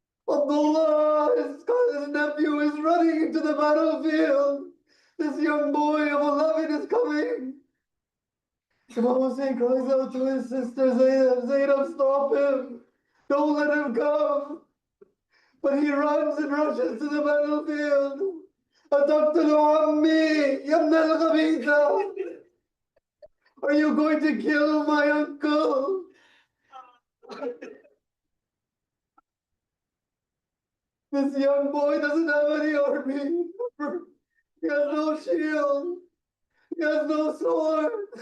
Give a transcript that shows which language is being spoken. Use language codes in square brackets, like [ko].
[en] Abdullah, his nephew, is running into the battlefield. This young boy of 11 is coming. Imam Hussein cries out to his sister Zainab, Zainab, stop him. Don't let him come. But he runs and rushes to the battlefield. [ar] أتقتل عمي يا ابن الخبيثة. [en] Are you going to kill my uncle? This young boy doesn't have any army. He has no shield. He has no sword.